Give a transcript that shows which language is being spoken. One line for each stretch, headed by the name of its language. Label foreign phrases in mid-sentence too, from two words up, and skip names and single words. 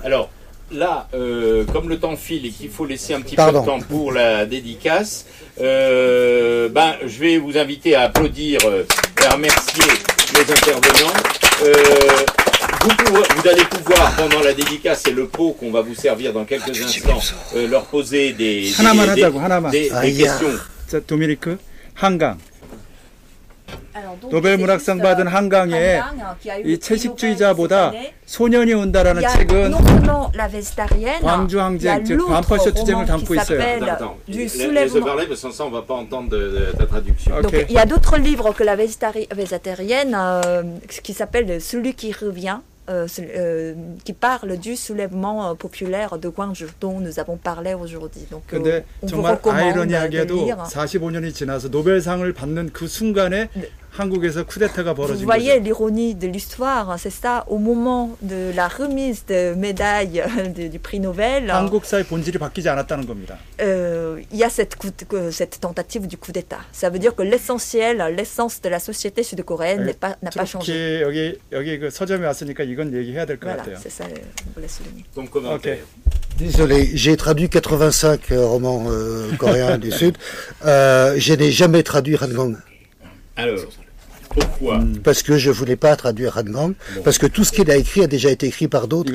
French: Alors, là, comme le temps file et qu'il faut laisser un petit peu de temps pour la dédicace, je vais vous inviter à applaudir et à remercier les intervenants. Vous allez pouvoir, pendant la dédicace et le pot qu'on va vous servir dans quelques instants, leur poser des questions.
Korean: 자, 도미니크 한강. 노벨 문학상 받은 한강에 이 채식주의자보다 소년이 온다라는 책은 광주 항쟁, 즉 반포쇼 투쟁을 담고 있어요.
French: Laisse parler parce que sans ça on va pas entendre ta traduction. Donc il y a d'autres livres que la végétarienne qui s'appelle Celui qui revient. Qui parle du soulèvement populaire de Gwangju dont nous avons parlé aujourd'hui. Donc,
Korean: 근데 정말 아이러니하게도 45년이 지나서 노벨상을 받는 그 순간에 한국에서 쿠데타가 벌어진
French: Vous voyez
Korean: 거죠.
French: l'ironie de l'histoire, c'est ça, au moment de la remise de médaille du prix Nobel.
Korean: 한국사의 본질이 바뀌지 않았다는 겁니다.
French: Il y a cette tentative du coup d'État. Ça veut dire que l'essence de la société sud-coréenne n'a pas changé.
Korean: 여기 그 서점에 왔으니까 이건 얘기해야 될 것
French: Voilà,
Korean: 같아요.
French: c'est ça, je voulais souligner. Donc, commentaire. Désolé, j'ai traduit 85 romans coréens du Sud. Je n'ai jamais traduit Hanggang. Alors, pourquoi? Parce que je voulais pas traduire Hanggang, parce que tout ce qu'il a écrit a déjà été écrit par d'autres.